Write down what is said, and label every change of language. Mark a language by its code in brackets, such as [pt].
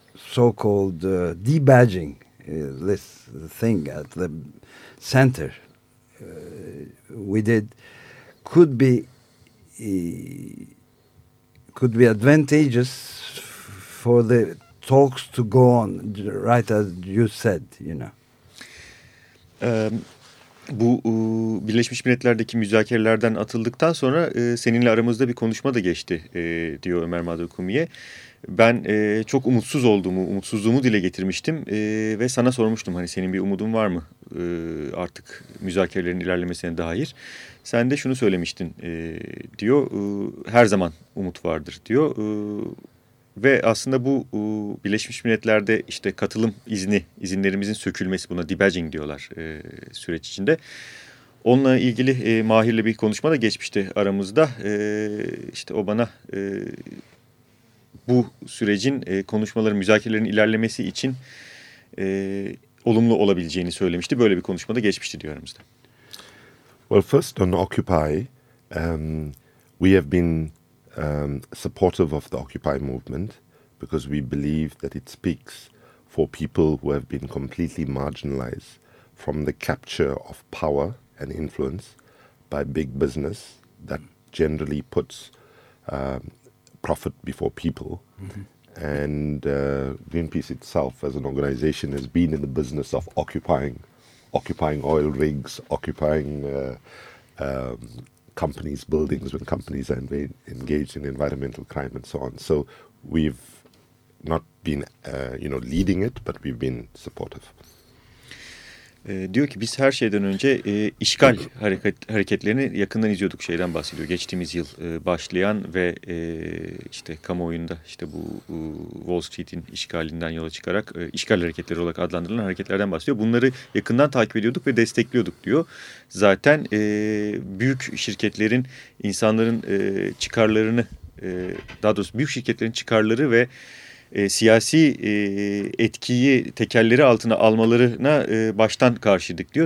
[en] so-called debadging this thing at the center we did could be advantageous for the talks to go on, right as you said, you know. [tr] Bu Birleşmiş Milletler'deki müzakerelerden atıldıktan sonra seninle aramızda bir konuşma da geçti diyor Ömer Madra Kumi'ye. Ben çok umutsuz olduğumu, umutsuzluğumu dile getirmiştim ve sana sormuştum hani senin bir umudun var mı artık müzakerelerin ilerlemesine dair. Sen de şunu söylemiştin diyor, her zaman umut vardır diyor. Ve aslında bu Birleşmiş Milletler'de işte katılım izinlerimizin sökülmesi, buna debadging diyorlar süreç içinde. Onunla ilgili Mahir'le bir konuşma da geçmişti aramızda. İşte o bana bu sürecin konuşmaların, müzakerelerin ilerlemesi için olumlu olabileceğini söylemişti. Böyle bir konuşma da geçmişti diyor aramızda. [en] Well, first on Occupy, we have been supportive of the Occupy movement because we believe that it speaks for people who have been completely marginalized from the capture of power and influence by big business that generally puts profit before people. Mm-hmm. And Greenpeace itself as an organization has been in the business of occupying oil rigs, occupying companies' buildings when companies are engaged in environmental crime and so on. So we've not been leading it, but we've been supportive. [tr] Diyor ki biz her şeyden önce işgal hareketlerini yakından izliyorduk, şeyden bahsediyor. Geçtiğimiz yıl başlayan ve işte kamuoyunda işte bu Wall Street'in işgalinden yola çıkarak işgal hareketleri olarak adlandırılan hareketlerden bahsediyor. Bunları yakından takip ediyorduk ve destekliyorduk diyor. Zaten büyük şirketlerin insanların çıkarlarını, daha doğrusu büyük şirketlerin çıkarları ve siyasi etkiyi tekelleri altına almalarına baştan karşıydık diyor.